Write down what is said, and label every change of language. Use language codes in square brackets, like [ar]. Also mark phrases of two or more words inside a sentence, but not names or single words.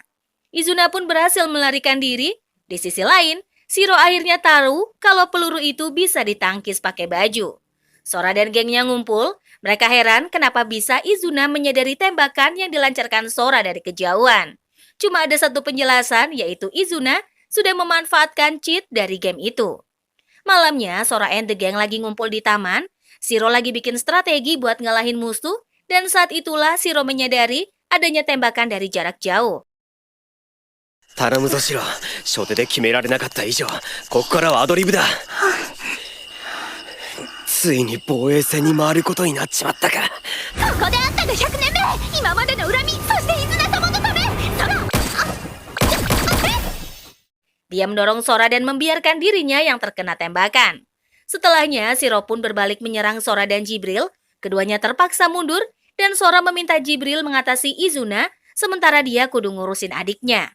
[id] Izuna pun berhasil melarikan diri. Di sisi lain, Shiro akhirnya tahu kalau peluru itu bisa ditangkis pakai baju. Sora dan gengnya ngumpul. Mereka heran kenapa bisa Izuna menyadari tembakan yang dilancarkan Sora dari kejauhan. Cuma ada satu penjelasan, yaitu Izuna sudah memanfaatkan cheat dari game itu. Malamnya, Sora and the Gang lagi ngumpul di taman. Shiro lagi bikin strategi buat ngalahin musuh, dan saat itulah Shiro menyadari adanya tembakan dari jarak jauh. [ja] 頼むぞシロ初手で決められなかった以上ここからはアドリブだついに防衛戦に回ることになっちまったかここであったが100年目、今までの恨み、そしてイズナ様のため。 [id] Dia mendorong Sora dan membiarkan dirinya yang terkena tembakan. Setelahnya, Shiro pun berbalik menyerang Sora dan Jibril. Keduanya terpaksa mundur dan Sora meminta Jibril mengatasi Izuna, sementara dia kudu ngurusin adiknya.